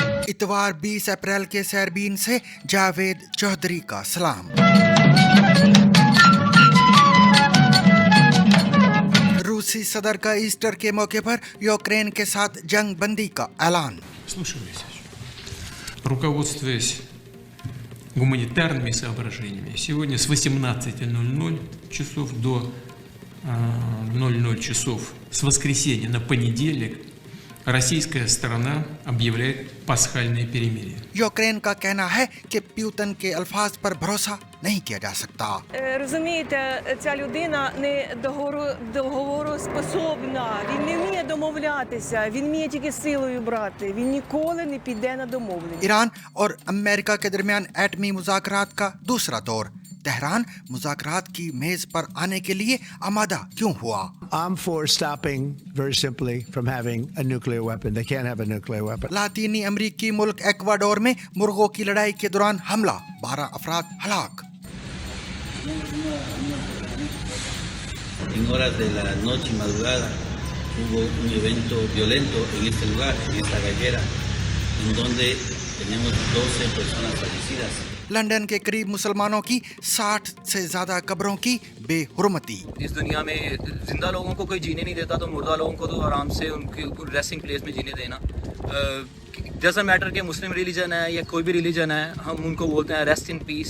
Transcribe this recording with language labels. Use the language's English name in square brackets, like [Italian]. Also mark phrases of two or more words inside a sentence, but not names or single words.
[Urdu] اتوار 20 اپریل کے سیربین سے جاوید چوہدری کا سلام. روسی صدر کا ایسٹر کے موقع پر یوکرین کے ساتھ جنگ بندی کا اعلان. [Russian] Руководствуясь гуманитарными соображениями, сегодня с 18:00 часов до 00 часов с воскресенья на понедельник российская сторона объявляет пасхальное перемирие. [Urdu] یوکرین کا کہنا ہے کہ پیوتن کے الفاظ پر بھروسہ نہیں کیا جا سکتا. [Ukrainian] Розумієте, ця людина не договороспособна, він не вміє домовлятися, він вміє тільки силою брати, він ніколи не піде на домовлення. [Urdu] ایران اور امریکہ کے درمیان ایٹمی مذاکرات کا دوسرا دور. تہران مذاکرات کی میز پر آنے کے لیے آمادہ کیوں ہوا? [English] I'm for stopping, very simply, from having a nuclear weapon. They can't have a nuclear weapon. [Urdu] لاطینی امریکی ملک ایکواڈور میں مرغوں کی لڑائی کے دوران حملہ، 12 افراد ہلاک. [Spanish] En horas de la noche y madrugada hubo un evento violento en este lugar, en esta gallera, en donde tenemos 12 personas fallecidas. [Urdu] لندن کے قریب مسلمانوں کی 60 سے زیادہ قبروں کی بےحرمتی. اس دنیا میں زندہ لوگوں کو کوئی جینے نہیں دیتا، تو مردہ لوگوں کو تو آرام سے ان کی [English] resting place [Urdu] میں جینے دینا. [English] doesn't matter [Urdu] کہ [English] Muslim religion [Urdu] ہے یا کوئی بھی ریلیجن ہے، ہم ان کو بولتے ہیں [English] rest in peace.